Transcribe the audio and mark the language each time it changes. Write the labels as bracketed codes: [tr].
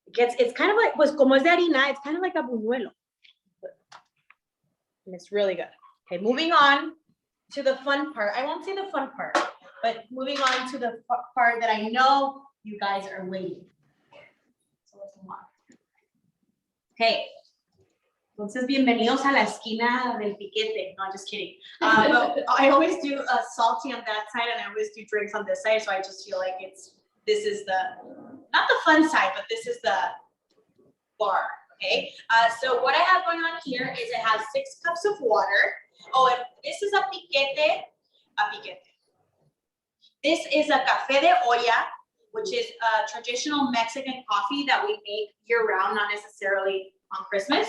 [en] It's kind of like, [es] pues como es de harina, [en] it's kind of like a buñuelo. And it's really good. Okay, moving on to the fun part. I won't say the fun part, but moving on to the part that I know you guys are waiting. So let's move on. Okay. [es] Entonces, bienvenidos a la esquina del piquete. [en] No, just kidding. But I always do a salty on that side, and I always do drinks on this side. So I just feel like this is not the fun side, but this is the bar. Okay. So what I have going on here is it has 6 cups of water. Oh, and this is a piquete. This is a Café de Olla, which is a traditional Mexican coffee that we make year round, not necessarily on Christmas.